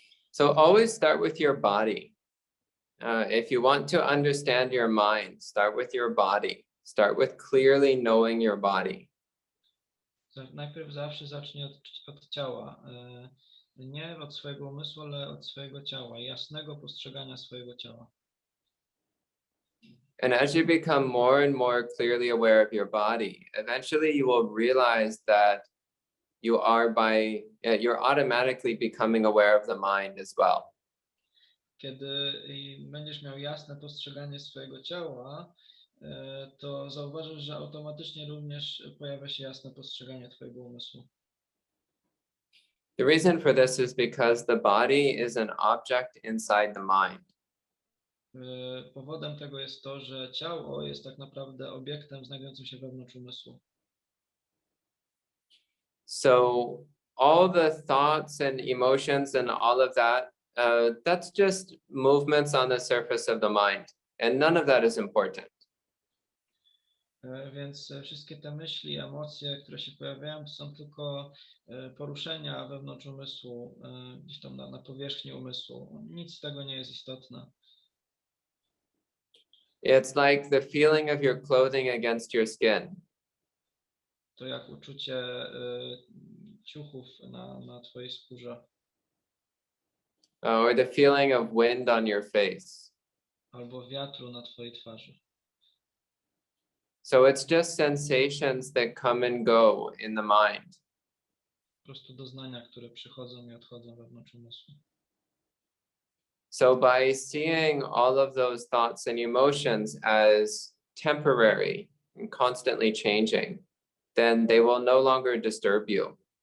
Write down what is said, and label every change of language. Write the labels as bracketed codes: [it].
[en] So always start with your body. If you want to understand your mind, start with your body. Start with clearly knowing your body. [pl] Najpierw zawsze zacznij od ciała. Nie od swojego umysłu, ale od swojego ciała, jasnego postrzegania swojego ciała. [en] And as you become more and more clearly aware of your body, eventually you will realize that you're automatically becoming aware of the mind as well. [pl] Kiedy będziesz miał jasne postrzeganie swojego ciała, to zauważysz, że automatycznie również pojawia się jasne postrzeganie twojego umysłu. [en] The reason for this is because the body is an object inside the mind. [pl] Powodem tego jest to, że ciało jest tak naprawdę obiektem znajdującym się wewnątrz umysłu. [en] So all the thoughts and emotions and all of that, that's just movements on the surface of the mind, and none of that is important. [pl] Więc wszystkie te myśli, emocje, które się pojawiają, to są tylko poruszenia wewnątrz umysłu, gdzieś tam na powierzchni umysłu. Nic z tego nie jest istotne. [en] It's like the feeling of your clothing against your skin. [pl] To jak uczucie ciuchów na twojej skórze. [en] Or the feeling of wind on your face. [pl] Albo wiatru na twojej twarzy. [en] So it's just sensations that come and go in the mind. [pl] Po prostu doznania, które przychodzą i odchodzą wewnątrz umysłu. [en] So by seeing all of those thoughts and emotions as temporary and constantly changing, then they will no longer disturb you.